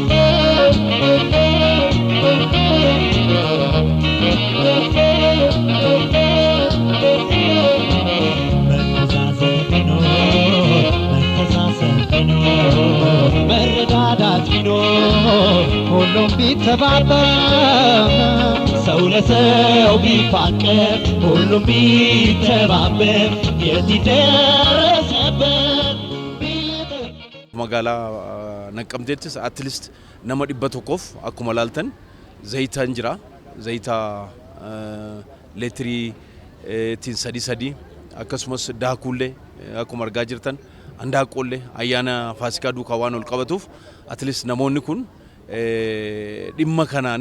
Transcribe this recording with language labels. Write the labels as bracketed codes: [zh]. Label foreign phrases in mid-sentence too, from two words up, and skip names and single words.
[am] መረዳዳት ቢኖር ሁሉም ቢተባበር ሰው ለሰው ቢፋቀር ሁሉም ቢተባበር የት ይደረስ ነበር [om] magaalaa Naqqamteettis [en] at least [om] nama 100 akkuma laaltan zayitaan jira zayita leetirii tiin sadii akkasumas daakuullee akkuma argaa jirtan andaaqollee ayyaana faasikaa duukaa waan ol qabatuuf [en] at least [om] namoonni kun dhimma kanaani